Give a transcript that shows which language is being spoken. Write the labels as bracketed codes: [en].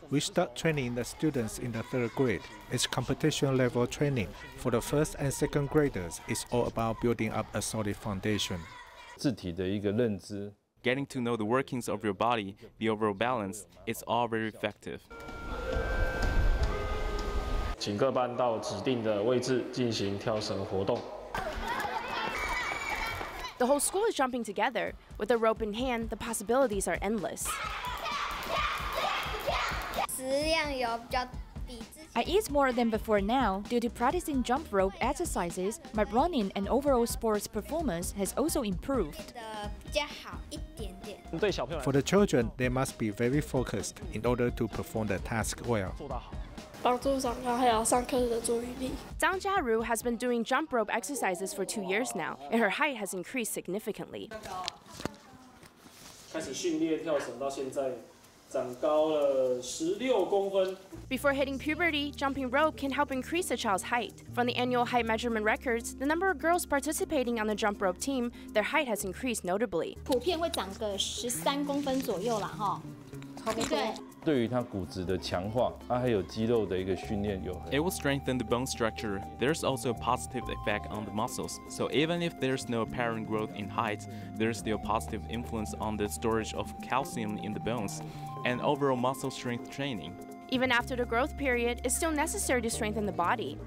[en] We start training the students in the 3rd grade. It's competition level training. For the 1st and 2nd graders, it's all about building up a solid foundation. Getting to know the workings of your body, the overall balance, it's all very effective. [zh] 请各班到指定的位置进行跳绳活动。 [en] The whole school is jumping together. With a rope in hand, the possibilities are endless. I eat more than before now. Due to practicing jump rope exercises, my running and overall sports performance has also improved. For the children, they must be very focused in order to perform the task well. [zh] 帮助长高，还有上课的注意力。 [en] Zhang Jiaru has been doing jump rope exercises for 2 years now, and her height has increased significantly. [zh] 开始训练跳绳到现在，长高了16公分。 [en] Before hitting puberty, jumping rope can help increase a child's height. From the annual height measurement records, the number of girls participating on the jump rope team, their height has increased notably. [zh] 普遍会长个13公分左右啦，哈。对。对于它骨质的强化，还有肌肉的一个训练有。 [en] It will strengthen the bone structure. There's also a positive effect on the muscles. So even if there's no apparent growth in height, there's still positive influence on the storage of calcium in the bones and overall muscle strength training. Even after the growth period, it's still necessary to strengthen the body.